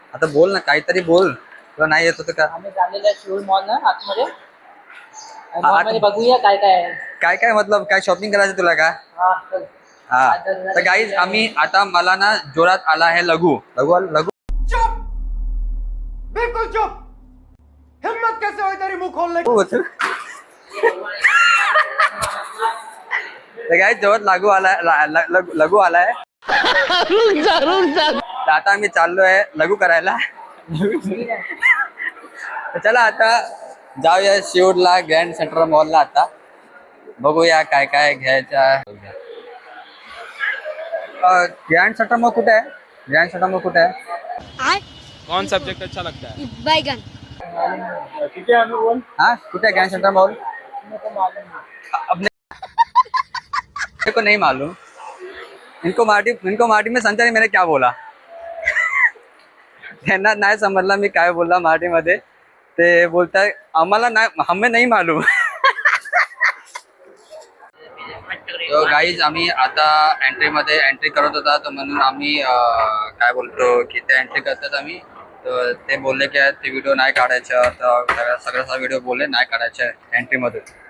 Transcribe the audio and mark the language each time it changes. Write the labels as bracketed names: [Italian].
[Marathi] आता बोल ना, काहीतरी बोल, तुला नाही येत होतं का? आम्ही चाललेलो आहे शिवड मॉल ना आतमध्ये, मॉलमध्ये बघूया काय काय आहे। काय मतलब काय शॉपिंग करायचं तुला का? हा चल। हा तर गाईज आम्ही आता, मला ना जोरात आला आहे लघु। [Hindi] चुप, बिल्कुल चुप। हिम्मत कैसे हुई तेरी मुंह खोलने की? [Marathi] तर गाईज जोरात लघु आलाय। तर आता आम्ही चाललो आहे लघु करायला। तर चला आता जाऊया शिवडला ग्रँड सेंटर मॉलला। आता बघूया काय काय घ्यायचं। ग्रँड सेंटर मॉल कुठे आहे, ग्रँड सेंटर मॉल कुठे आहे? [Hindi] कौन सब्जेक्ट अच्छा लगता है? बैगन। ठीक है बोल। हाँ कुठे है ग्रैंड सेंटर मॉल? अपने को नहीं मालूम। इनको मराठी में समझा नहीं मैंने क्या बोला। [Marathi] त्यांना नाही समजला मी काय बोलला मराठी मध्ये। ते बोलताय आम्हाला नाही, [Hindi] हमें नहीं मालूम। [Marathi] तो गाईज आम्ही आता एंट्री करत होता, तर म्हणून आम्ही काय बोलतो की ते एंट्री करतात आम्ही, तर ते बोलले की ते व्हिडिओ नाही काढायचं, तर सगळं व्हिडिओ बोलले नाही काढायचे एंट्रीमधून.